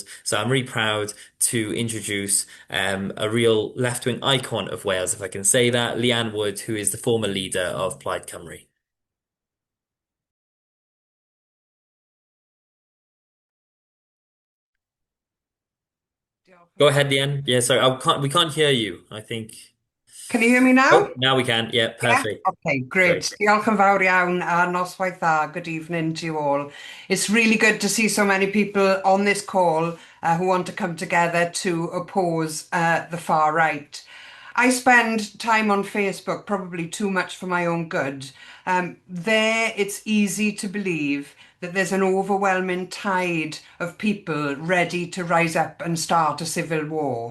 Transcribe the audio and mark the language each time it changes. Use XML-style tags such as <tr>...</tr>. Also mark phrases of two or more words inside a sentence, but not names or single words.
<en>So I'm really proud to introduce a real left-wing icon of Wales, if I can say that, Leanne Wood, who is the former leader of Plaid Cymru. Go ahead, Leanne. Yeah, sorry, we can't hear you, I think. Can you hear me now? Oh, now we can. Yeah, perfect. Yeah? Okay, great.</en> <cy>Diolch yn fawr iawn a noswaith dda.</cy> <en>Good evening to you all. It's really good to see so many people on this call who want to come together to oppose the far right. I spend time on Facebook, probably too much for my own good. There, it's easy to believe that there's an overwhelming tide of people ready to rise up and start a civil war.</en>